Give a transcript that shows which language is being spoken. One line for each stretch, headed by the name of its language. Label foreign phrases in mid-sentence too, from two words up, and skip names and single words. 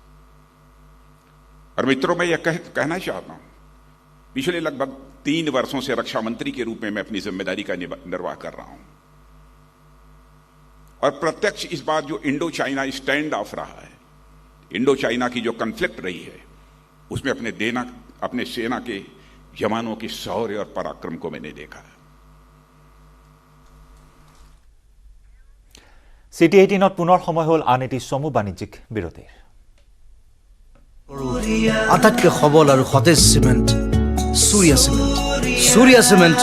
Hindi: और मित्रों, मैं यह कहना चाहता हूं, पिछले लगभग 3 वर्षों से रक्षा मंत्री के रूप में मैं अपनी जिम्मेदारी का निर्वाह कर रहा हूं और प्रत्यक्ष इस बार जो
English: Indo China stand off
Hindi: रहा है,
English: Indo China
Hindi: की जो कॉन्फ्लिक्ट रही है, उसमें अपने सेना के जवानों के शौर्य और पराक्रम को मैंने देखा है।
Assamese: City 18ত পুনৰ সময় হ'ল আন এটি চমু বাণিজ্যিক বিৰতিৰ। আটাইতকৈ সবল আৰু সতেজ চিমেণ্ট, সূৰ্যা চিমেণ্ট।